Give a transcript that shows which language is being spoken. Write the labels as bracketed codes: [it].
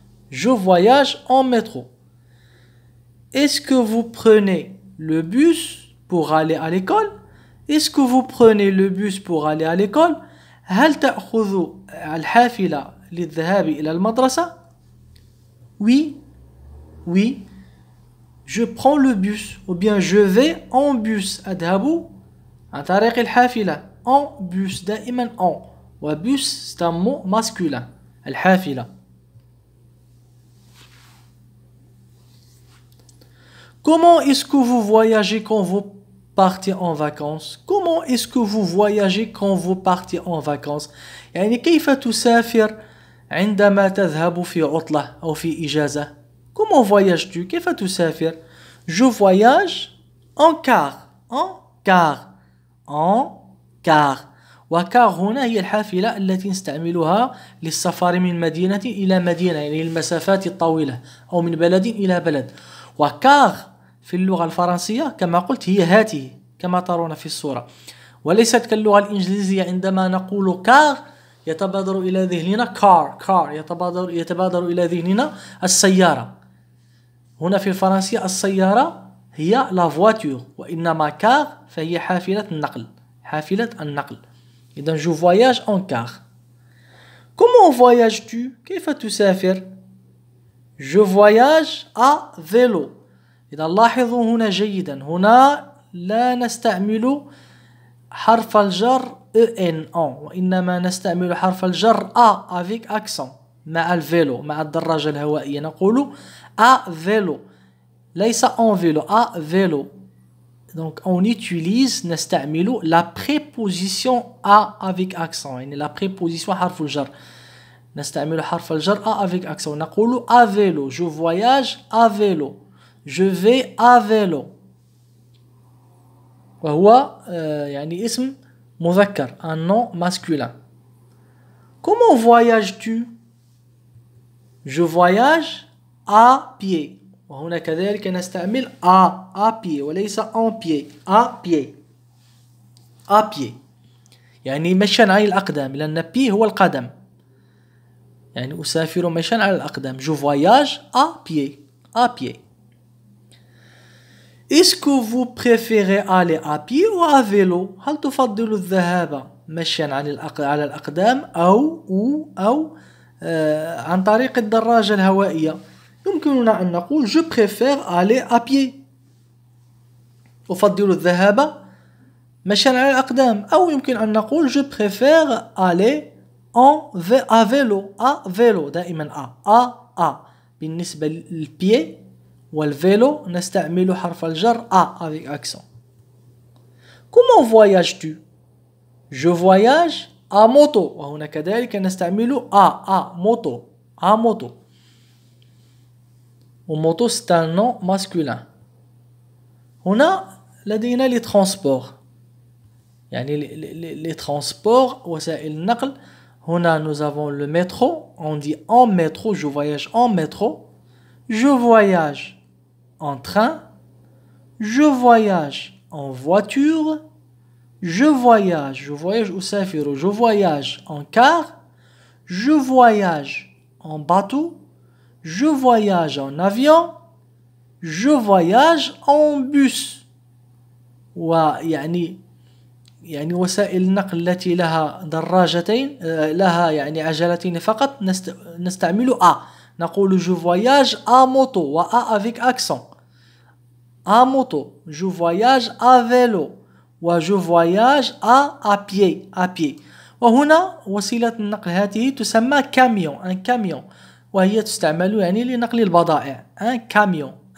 [fr] je voyage en métro. est-ce que vous prenez le bus pour aller à l'école؟ est-ce que vous prenez le bus pour aller à l'école؟ [ar] هل تأخذ الحافلة للذهاب إلى المدرسة؟ [fr] oui، je prends le bus، ou bien je vais en bus، [ar] أذهب عن طريق الحافلة [fr] en bus، [ar] دائما [fr] en، وبus c'est un mot masculin، [ar] الحافلة. [fr] comment est-ce que vous voyagez quand vous partez en vacances؟ comment est-ce que vous voyagez quand vous partez en vacances؟ [ar] يعني كيف تسافر عندما تذهب في عطلة أو في إجازة. [fr] Comment voyages-tu؟ [ar] كيف تسافر؟ [fr] Je voyage en car. En car. En car. [ar] وكار هنا هي الحافلة التي نستعملها للسفر من مدينة إلى مدينة، يعني المسافات الطويلة، أو من بلد إلى بلد. وكار في اللغة الفرنسية كما قلت هي هاته كما ترون في الصورة، وليست كاللغة الإنجليزية عندما نقول كار يتبادر إلى ذهننا كار يتبادر إلى ذهننا السيارة. هنا في الفرنسية السيارة هي لا فواتور، وإنما كار فهي حافلة النقل. إذن [fr] je voyage en car. Comment voyages-tu؟ [ar] كيف تسافر؟ [fr] Je voyage à vélo. [ar] إذا لاحظوا هنا جيدا، هنا لا نستعمل حرف الجر en وإنما نستعمل حرف الجر a [fr] avec accent [ar] مع الفيلو، مع الدراجة الهوائية نقول à vélo، ليس en vélo، à vélo. [fr] Donc on utilise [ar] نستعمل [fr] la préposition a avec accent، يعني la préposition [ar] حرف الجر، نستعمل حرف الجر [fr] a avec accent، [ar] نقول [fr] à vélo. Je voyage à vélo. Je vais à vélo. [ar] وهو يعني اسم مذكر، [fr] un nom masculin. Comment voyages-tu؟ Je voyage à pied. [ar] وهنا كذلك نستعمل à pied وليس en pied. à pied يعني مشيا على الأقدام، لأن pied هو القدم، يعني أسافر مشيا على الأقدام. [fr] Je voyage à pied. Est-ce que vous préférez aller à pied ou à vélo؟ [ar] هل تفضل الذهاب مشيا على الأقدام أو عن طريق الدراجة الهوائية؟ يمكننا أن نقول [fr] je préfère aller à pied. [ar] أفضل الذهاب مشيا على الأقدام، أو يمكن أن نقول [fr] je préfère aller à vélo. [ar] دائما à. بالنسبة للبيي والفيلو نستعمل حرف الجر a [fr] avec accent. Comment voyages-tu؟ Je voyage à moto. [ar] وهنا كذلك نستعمل à moto. [fr] وموتو c'est un nom masculin. [ar] هنا لدينا les transports، يعني les transports وسائل النقل. [fr] هنا nous avons le métro. On dit en métro. Je voyage en métro. Je voyage en train. Je voyage en voiture. Je voyage أسافر. Je voyage en car. Je voyage en bateau. Je voyage en avion. Je voyage en bus. [ar] ويعني وسائل النقل التي لها دراجتين، لها يعني عجلتين فقط، نستعمل a. نقول [fr] je voyage à moto و a avec accent. à moto. Je voyage à vélo و je voyage à pied. [ar] وهنا وسيلة النقل هذه تسمى كاميون، un camion، وهي تستعمل يعني لنقل البضائع، un camion.